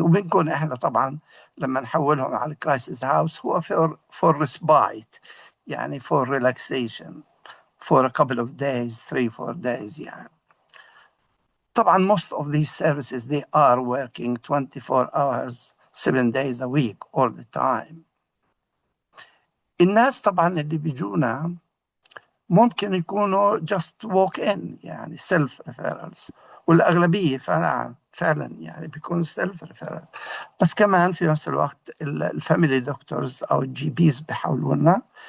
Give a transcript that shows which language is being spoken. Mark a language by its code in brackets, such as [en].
[ar] وبنكون احنا طبعا لما نحولهم على الكرايسيس هاوس هو فور ريسبايت يعني فور ريلاكسيشن [en] for a couple of days 3-4 days [ar] يعني. [en] طبعا most of these services they are working 24 hours 7 days a week all the time. [ar] الناس طبعا اللي بيجونا ممكن يكونوا [en] just walk in [ar] يعني [en] self referrals، [ar] والأغلبية فعلا يعني بيكون self referrals. بس كمان في نفس الوقت الفاميلي دكتورز أو الجي بيز بيحاولوا لنا.